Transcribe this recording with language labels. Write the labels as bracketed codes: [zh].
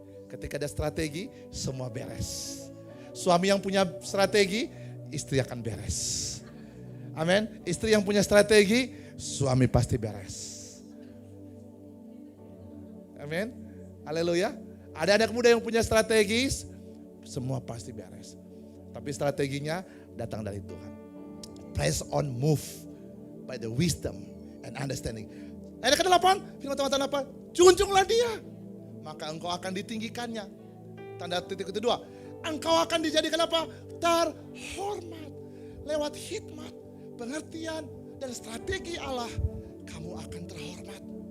[id] Ketika ada strategi, semua beres. Suami yang punya strategi, istri akan beres. Amin. Istri yang punya strategi, suami pasti beres. Amin. Haleluya. Ada anak muda yang punya strategis, semua pasti beres. Tapi strateginya datang dari Tuhan. [en] Press on, move by the wisdom and understanding. [id] Ayat ke-8, firman Tuhan apa? Junjunglah dia, maka engkau akan ditinggikannya. Tanda titik kedua, engkau akan dijadikan apa? Terhormat. Lewat hikmat, pengertian, dan strategi Allah, kamu akan terhormat.